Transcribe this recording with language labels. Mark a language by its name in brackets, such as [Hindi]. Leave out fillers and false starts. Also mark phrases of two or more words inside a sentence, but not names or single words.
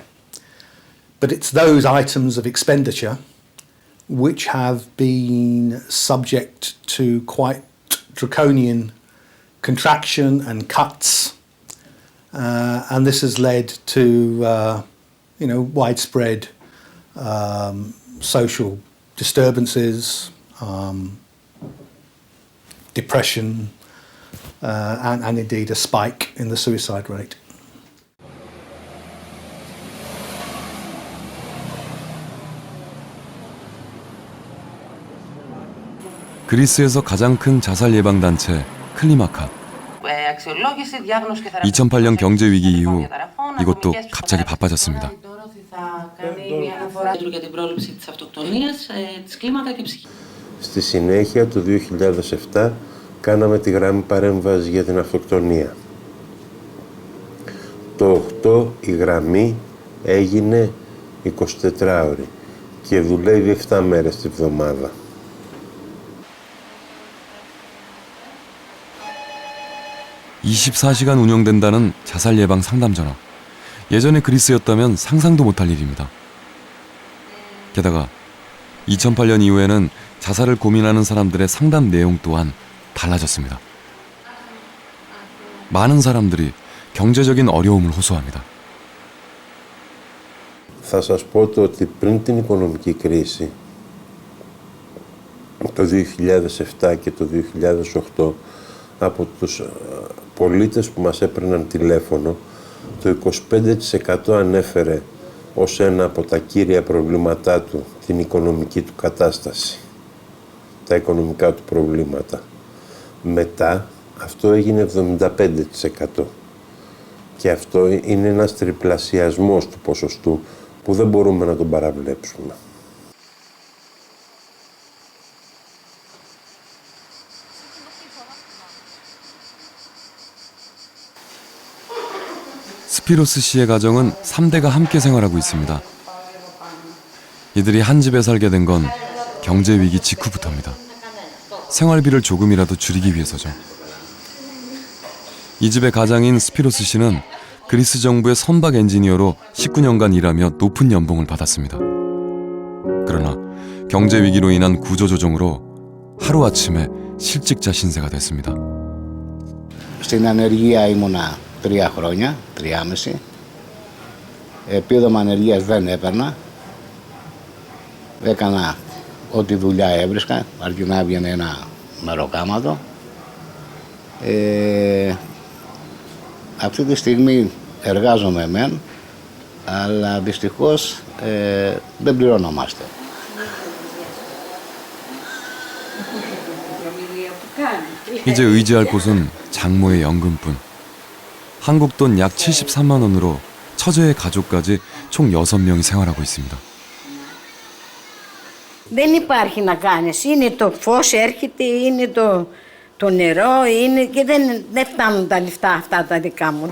[English] But it's those items of expenditure which have been subject to quite draconian contraction and cuts, and this has led to widespread social disturbances, depression, and indeed a spike in the suicide rate. [Korean] 그리스에서 가장 큰 자살 예방 단체 클리마카. 2008년 경제 위기 이후 이것도 갑자기 바빠졌습니다. [Greek] Στη συνέχεια το 2007 κάναμε τη γραμμή παρέμβαση για την αυτοκτονία. Το 8 η γραμμή έγινε 24 ώρη και δουλεύει 7 μέρες τη βδομάδα. [Korean] (24시간) 운영된다는 자살 예방 상담 전화. 예전에 그리스였다면 상상도 못할 일입니다. 게다가 2008년 이후에는 자살을 고민하는 사람들의 상담 내용 또한 달라졌습니다. 많은 사람들이 경제적인 어려움을 호소합니다. [Greek] Θα σας πω ότι πριν την οικονομική κρίση, το 2007 και το 2008, από τους πολίτες που μας έπαιρναν τηλέφωνο, το 25% ανέφερε ως ένα από τα κύρια προβλήματά του την οικονομική του κατάσταση, τα οικονομικά του προβλήματα. Μετά αυτό έγινε 75% και αυτό είναι ένας τριπλασιασμός του ποσοστού που δεν μπορούμε να τον παραβλέψουμε. [Korean] 스피로스 씨의 가정은 3대가 함께 생활하고 있습니다. 이들이 한 집에 살게 된 건 경제 위기 직후부터입니다. 생활비를 조금이라도 줄이기 위해서죠. 이 집의 가장인 스피로스 씨는 그리스 정부의 선박 엔지니어로 19년간 일하며 높은 연봉을 받았습니다. 그러나 경제 위기로 인한 구조조정으로 하루아침에 실직자 신세가 됐습니다. [Greek] Στην ανεργία ήμουνα 3 χρόνια, 3,5. Επίδομα ανεργίας δεν έπαιρνα. Έκανα ό,τι δουλειά έβρισκα, αρκεί να έβγαινε ένα μεροκάματο. Αυτή τη στιγμή εργάζομαι μεν, αλλά δυστυχώς δεν πληρωνόμαστε. [Korean] 이제 의지할 곳은 장모의 연금뿐. 한국 돈 약 73만 원으로 처제의 가족까지 총 6명이 생활하고 있습니다. [Greek] Δεν υπάρχει να κάνεις. Είναι το φως έρχεται, είναι το νερό, είναι και δεν φτάνουν τα λεφτά αυτά τα δικά μου.